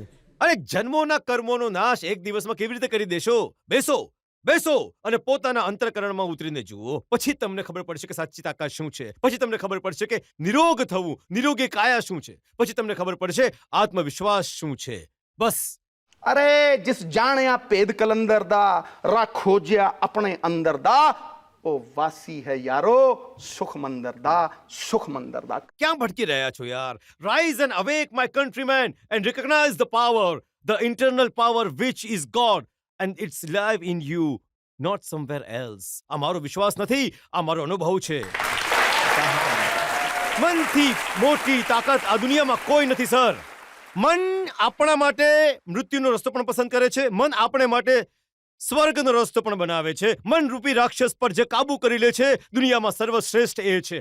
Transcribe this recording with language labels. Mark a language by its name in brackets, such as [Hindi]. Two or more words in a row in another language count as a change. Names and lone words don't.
[Gujarati] અરે જન્મોના કર્મોનો નાશ એક દિવસમાં કેવી રીતે કરી દેશો? બેસો અને પોતાના અંતરકરણમાં ઉતરીને જુઓ, પછી તમને ખબર પડશે કે સાચી તાકાત શું છે। પછી તમને ખબર પડશે કે નિરોગ થવું, નિરોગી કાયા શું છે। પછી તમને ખબર પડશે આત્મવિશ્વાસ શું છે। બસ। [Punjabi] ਅਰੇ ਜਿਸ ਜਾਣੇ ਪੇਦ ਕਲੰਦਰ ਦਾ ਰਾਖੋ ਜੀਆ ਅਪਣੇ ਅੰਦਰ ਦਾ ਓ ਵਾਸੀ ਹੈ ਯਾਰੋ ਸੁਖ ਮੰਦਰ ਦਾ। [Hindi] क्या भटकी [Gujarati] રહ્યા છો યાર? [English] Rise and awake my countrymen and recognize the power, the internal power which is God and it's live in you, not somewhere else। [Gujarati] આ મારો વિશ્વાસ નથી, આ મારો અનુભવ છે। મનથી મોટી તાકાત આ દુનિયામાં કોઈ નથી સર। મન આપણા માટે મૃત્યુનો રસ્તો પણ પસંદ કરે છે, મન આપણે માટે સ્વર્ગનો રસ્તો પણ બનાવે છે। મન રૂપી રાક્ષસ પર જે કાબુ કરી લે છે, દુનિયામાં સર્વશ્રેષ્ઠ એ છે।